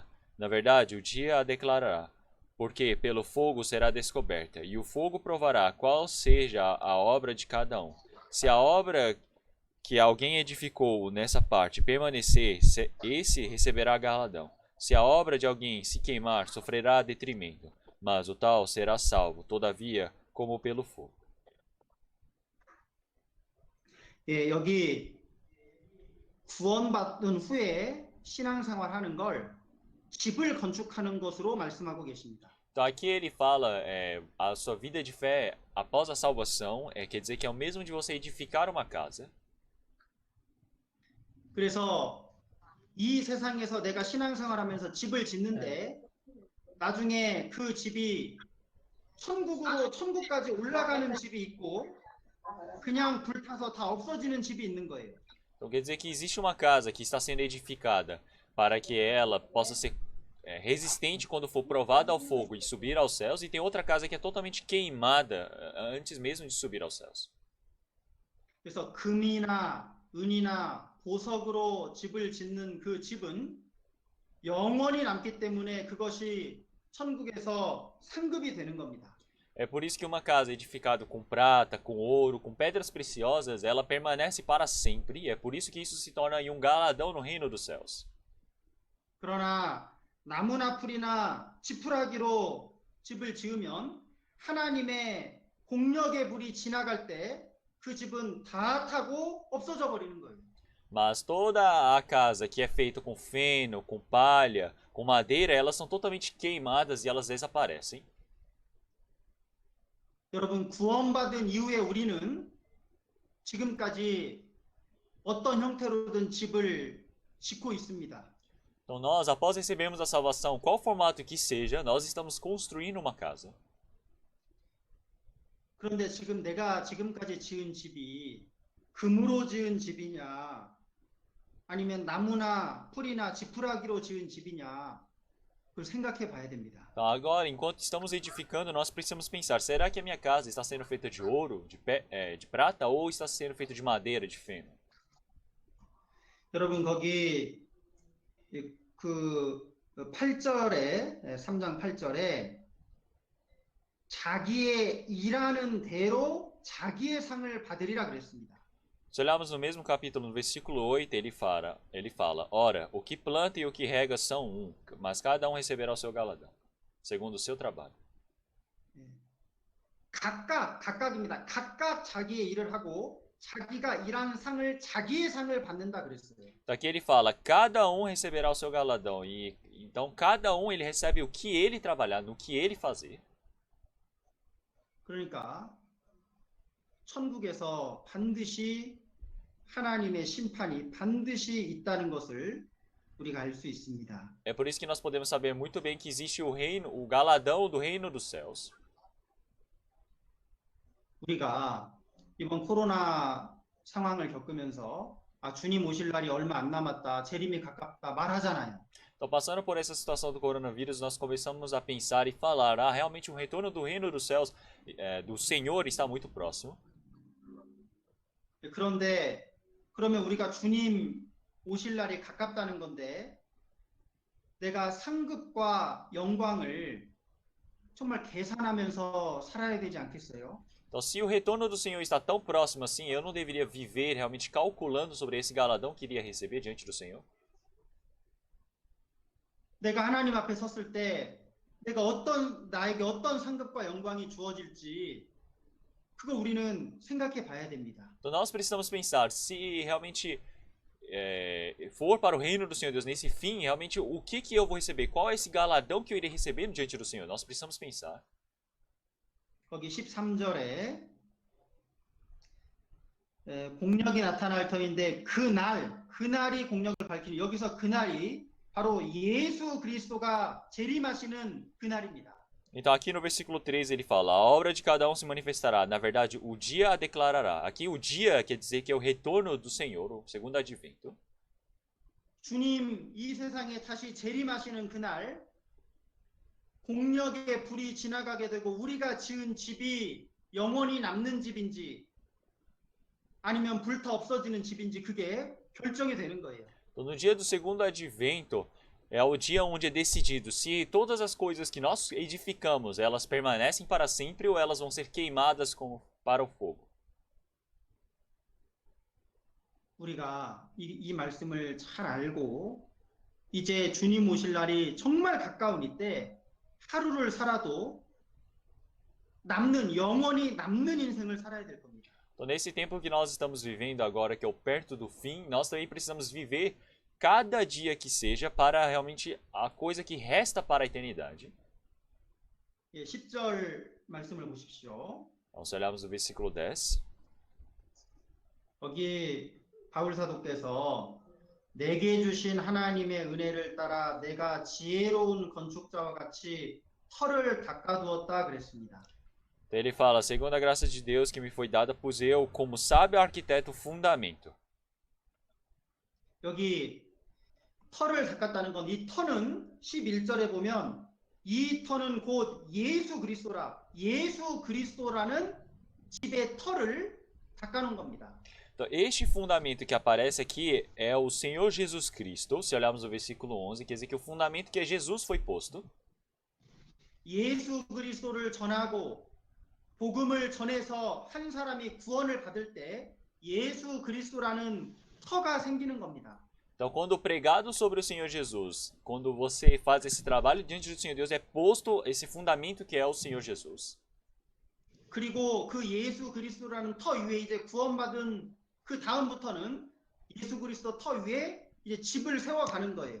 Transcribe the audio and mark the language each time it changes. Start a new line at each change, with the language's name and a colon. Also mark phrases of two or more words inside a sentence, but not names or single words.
Portuguese: Na verdade, o dia a declarará, porque pelo fogo será descoberta, e o fogo provará qual seja a obra de cada um. Se a obra que alguém edificou nessa parte permanecer, esse receberá galardão. Se a obra de alguém se queimar, sofrerá detrimento, mas o tal será salvo, todavia, como pelo fogo.
Korean: 예, 여기 구원받은 후에 신앙생활하는 걸 집을 건축하는 것으로 말씀하고 계십니다.
Portuguese: Então aqui ele fala a sua vida de fé após a salvação, quer dizer que é o mesmo de você edificar uma casa.
Korean: 그래서 이 세상에서 내가 신앙생활하면서 집을 짓는데 나중에 그 집이 천국까지 올라가는 집이 있고 그냥 불타서 다 없어지는 집이 있는 거예요.
Portuguese: Então quer dizer que existe uma casa que está sendo edificada para que ela possa ser resistente quando for provada ao fogo e subir aos céus, e tem outra casa que é totalmente queimada antes mesmo de subir aos céus.
Korean: 그래서 금이나 은이나 보석으로 집을 짓는 그 집은 영원히 남기 때문에 그것이 천국에서 상급이 되는 겁니다.
Portuguese: É por isso que uma casa edificada com prata, com ouro, com pedras preciosas, ela permanece para sempre, e é por isso que isso se torna um galardão no reino dos céus.
Korean: 그러나 나무나 풀이나 지푸라기로 집을 지으면 하나님의 공력의 불이 지나갈 때 그 집은 다 타고 없어져 버리는 거예요.
Portuguese: Mas toda a casa que é feita com feno, com palha, com madeira, elas são totalmente queimadas e elas desaparecem.
Korean: 여러분, 구원받은 이후에 우리는 지금까지 어떤 형태로든 집을 짓고 있습니다.
Portuguese: Então nós, após recebermos a salvação, qual formato que seja, nós estamos construindo uma casa.
Korean: 그런데 지금 내가 지금까지 지은 집이 금으로 지은 집이냐, 아니면 나무나 풀이나 지푸라기로 지은 집이냐, 그걸 생각해 봐야 됩니다.
Portuguese: Então agora, enquanto estamos edificando, nós precisamos pensar, será que a minha casa está sendo feita de ouro, de prata, ou está sendo feita de madeira, de feno?
Korean: 여러분, 거기 그 8절에 3장 8절에 자기의 일하는 대로 자기의 상을 받으리라 그랬습니다.
Portuguese: Se olharmos no mesmo capítulo, no versículo 8, ele fala, ora, o que planta e o que rega são um, mas cada um receberá o seu galardão, segundo o seu trabalho.
Korean: 각각입니다. 각각 자기의 일을 하고 자기가 일한 상을 자기의 상을 받는다 그랬어요.
Portuguese: Então aqui ele fala, cada um receberá o seu galardão, e então cada um ele recebe o que ele trabalhar, no que ele fazer.
Korean: 그러니까 천국에서 반드시 하나님의 심판이 반드시 있다는 것을 우리가 알 수 있습니다.
Portuguese: É por isso que nós podemos saber muito bem que existe o reino, o galardão do reino dos céus.
Korean: 우리가 이번 코로나 상황을 겪으면서 주님 오실 날이 얼마 안 남았다, 재림이 가깝다 말하잖아요.
Portuguese: Então, passando por essa situação do coronavírus, nós começamos a pensar e falar, realmente o retorno do reino dos céus, do Senhor, está muito próximo.
Korean: 그런데 그러면 우리가 주님 오실 날이 가깝다는 건데 내가 상급과 영광을 정말 계산하면서 살아야 되지 않겠어요?
Portuguese: Então, se o retorno do Senhor está tão próximo assim, eu não deveria viver realmente calculando sobre esse galardão que iria receber diante do Senhor?
Korean: 내가 하나님 앞에 섰을 때 나에게 어떤 상급과 영광이 주어질지 그거 우리는 생각해 봐야 됩니다.
Portuguese: Então, nós precisamos pensar, se realmente for para o reino do Senhor Deus nesse fim, realmente o que eu vou receber? Qual é esse galardão que eu irei receber diante do Senhor? Nós precisamos pensar.
Korean: 거기 13절에 공력이 나타날 터인데 그날이 공력을 밝히는 여기서 그날이 바로 예수 그리스도가 재림하시는 그날입니다.
Portuguese: Então, aqui no versículo 13 ele fala: a obra de cada um se manifestará. Na verdade, o dia a declarará. Aqui, o dia quer dizer que é o retorno do Senhor, o segundo advento.
Korean: 주님 이 세상에 다시 재림하시는 그날 공력의 불이 지나가게 되고 우리가 지은 집이 영원히 남는 집인지 아니면 불타 없어지는 집인지 그게 결정이 되는 거예요.
Portuguese: Então, no dia do segundo advento, é o dia onde é decidido se todas as coisas que nós edificamos, elas permanecem para sempre ou elas vão ser queimadas para o fogo.
Korean: 우리가 이 말씀을 잘 알고 이제 주님 오실 날이 정말 가까운 이때 하루를 살아도 영원히 남는 인생을 살아야 될 겁니다.
Portuguese: Então, nesse tempo que nós estamos vivendo agora, que é o perto do fim, nós também precisamos viver cada dia que seja para realmente a coisa que resta para a eternidade.
Korean: 예, 10절 말씀을 보십시오.
Portuguese: Então, se olharmos o versículo 10,
Korean: 거기 바울 사도께서 내게 주신 하나님의 은혜를 따라 내가 지혜로운 건축자와 같이 터를 닦아두었다 그랬습니다.
Portuguese: então ele fala: segundo a graça de Deus que me foi dada, pus eu, como sábio arquiteto, fundamento.
Korean: 여기 터를 닦았다는 건 이 터는 11절에 보면 이 터는 곧 예수 그리스도라는 집의 터를 닦아놓은 겁니다.
Portuguese: Então, este fundamento que aparece aqui é o Senhor Jesus Cristo. Se olharmos o versículo 11, quer dizer que o fundamento que é Jesus foi posto.
Korean: 예수 그리스도를 전하고 복음을 전해서 한 사람이 구원을 받을 때 예수 그리스도라는 터가 생기는 겁니다.
Portuguese: Então, quando pregado sobre o Senhor Jesus, quando você faz esse trabalho diante do Senhor Deus, é posto esse fundamento que é o Senhor Jesus.
Korean: 그리고 그 예수 그리스도라는 터 위에 이제 구원받은 그 다음부터는 예수 그리스도 터 위에 이제 집을 세워가는 거예요.